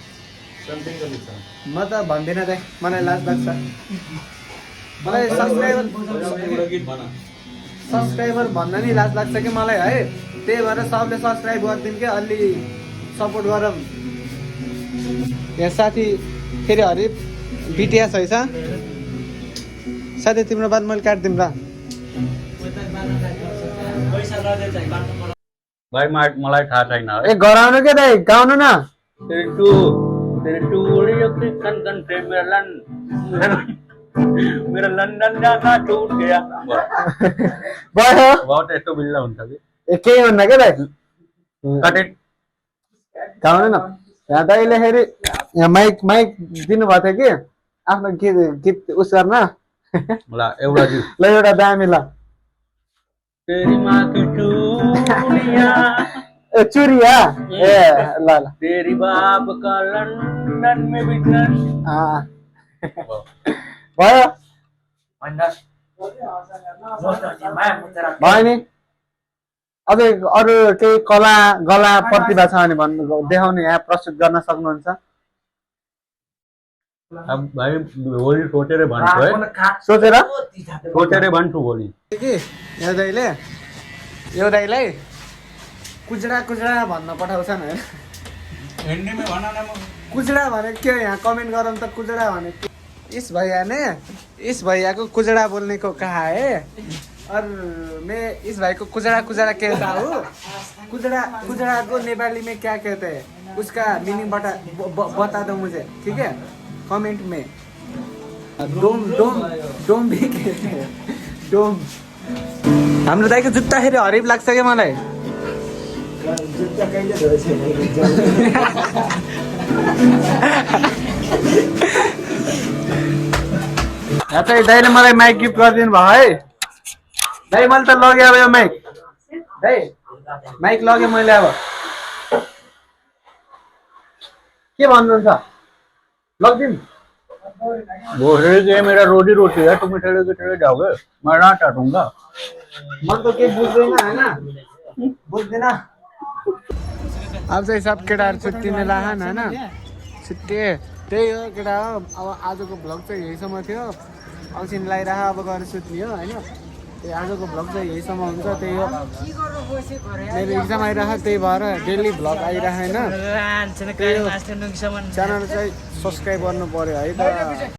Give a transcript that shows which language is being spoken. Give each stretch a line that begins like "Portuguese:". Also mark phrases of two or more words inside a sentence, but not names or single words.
Nepali: म त भन्दिनँ दाइ मलाई लाज लाग्छ मलाई सब्सक्राइबर भन्न नि लाज लाग्छ कि मलाई है त्यही भएर सबले सब्सक्राइब गरिदिनु कि अलि सपोर्ट गरौँ यहाँ साथी फेरि हरिफ बिटिएस है साथी तिम्रो बात मैले काटिदिउँ ल भाइ मलाई थाहा छैन ए गराउनु के दाइ गाउनु न
Hindi: मेरो लन्डन जाना टुट गया
Nepali: भयो बहुत यस्तो बिल्ला हुन्छ कि ए केही हुन्न के दाइ कटेट गाउनु न यहाँ दाइले फेरि यहाँ माइक दिनुभएको थियो कि आफ्नो गीत उस गर्न ल एउटा गीत ल एउटा दामी ल
Hindi: तेरी माँ की चूड़ियां
Nepali: ए चुरी ए ल ल
Hindi: तेरी बाप का लंदन में बिजनेस
Nepali: भयो भयो नि अझै अरू केही कला गला प्रतिभा छ भने भन्नु देखाउनु यहाँ प्रस्तुत गर्न सक्नुहुन्छ अब भाइ होली सोचेर भन्छु है सोचेर सोचेर भन्छु होली के यो दाइलाई कुजडा कुजडा भन्न पठाउँछन् होइन
Hindi: हिंदी में
Nepali: भन न कुजडा भने के यहाँ कमेन्ट गरौँ त कुजडा भने
Hindi: इस भैया ने इस भैया को कुजड़ा बोलने को कहा है और मैं इस भाई को कुजड़ा कुजड़ा कहता हूँ कुजड़ा कुजड़ा को नेपाली में क्या कहते हैं उसका मीनिंग बता दो मुझे ठीक है कमेंट में डोम डोम डोम भी कहते हैं
Nepali: डोम हाम्रो दाइको जुत्ता फेरि हरिब लाग्छ क्या मलाई जुत्ता कहिले धोएछ चाहिँ दाइले मलाई माइक गिफ्ट गरिदिनु भयो है दाइ मैले त लगेँ अब यो माइक दाइ माइक लगेँ मैले अब के भन्नुहुन्छ लगिदिनु
Hindi: भोसड़ी के मेरा रोजी रोटी है तुम ठेले के ठेले जाओगे मैं ना चाटूंगा
Nepali: म त केही बुझ्दैन होइन बुझ्दैन अब चाहिँ सब केटाहरू छुट्टिने लाहन होइन छुट्टे त्यही हो केटा हो अब आजको भ्लग चाहिँ यहीसम्म थियो औसिन लगाइरह अब गएर सुत्ने हो होइन त्यही आजको भ्लग चाहिँ यहीसम्म हुन्छ त्यही हो मेरो इक्जाम आइरह त्यही भएर डेली भ्लग आइरह होइन च्यानल चाहिँ सब्सक्राइब गर्नु पर्यो है त